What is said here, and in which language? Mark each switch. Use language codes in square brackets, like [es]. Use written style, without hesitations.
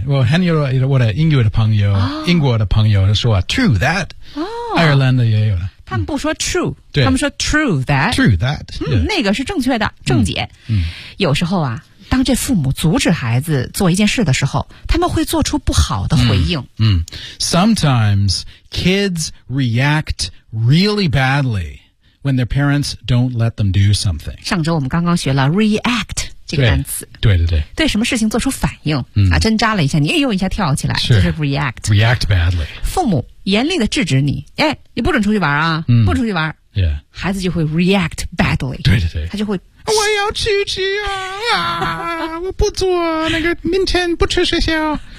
[zh] 我的英语的朋友， oh. 英国的朋友说 [en] True that. 哦， [zh] 爱尔兰的也有了。他们不说 True，对他们说 [en] True that. True that.、 [zh] 那个是正确的，正解。有时候啊，当这父母阻止孩子做一件事的时候，他们会做出不好的回应。 [en] Sometimes kids react really badly when their parents don't let them do something. [zh] 上周我们刚刚学了 react。这个单词对, 对对对，对什么事情做出反应、针扎了一下，你又一下跳起来，是就是 react [en] react badly。 [zh] 父母严厉的制止你，哎，你不准出去玩啊，不出去玩， [en] yeah. [zh] 孩子就会 [en] react badly。 [zh] 对对对，他就会我要出去啊，我不做那个，明天不去学校。